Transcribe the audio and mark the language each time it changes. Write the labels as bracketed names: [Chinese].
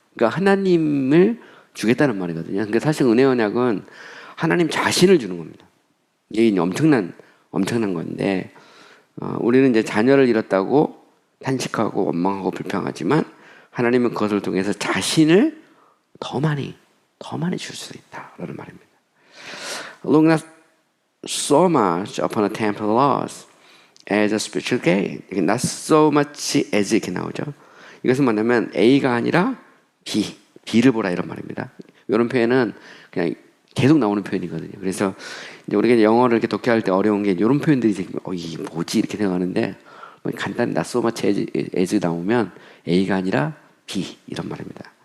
[Korean] 그러니까 하나님을 주겠다는 말이거든요. 그러니까 사실 은혜 언약은 하나님 자신을 주는 겁니다. 이게 엄청난 건데 우리는 이제 자녀를 잃었다고 탄식하고 원망하고 불평하지만 하나님은 그것을 통해서 자신을 더 많이 줄 수 있다라는 말입니다. [English] Look not so much upon the temporal laws as a spiritual gain. Not so much as [Korean] 이렇게 나오죠. 이것은 뭐냐면 A가 아니라 B를 보라 이런 말입니다. 이런 표현은 그냥 계속 나오는 표현이거든요. 그래서 이제 우리가 영어를 이렇게 독해할 때 어려운 게 이런 표현들이 이게 뭐지 이렇게 생각하는데 간단히 [English] not so much as [Korean] 나오면 A가 아니라 B 이런 말입니다.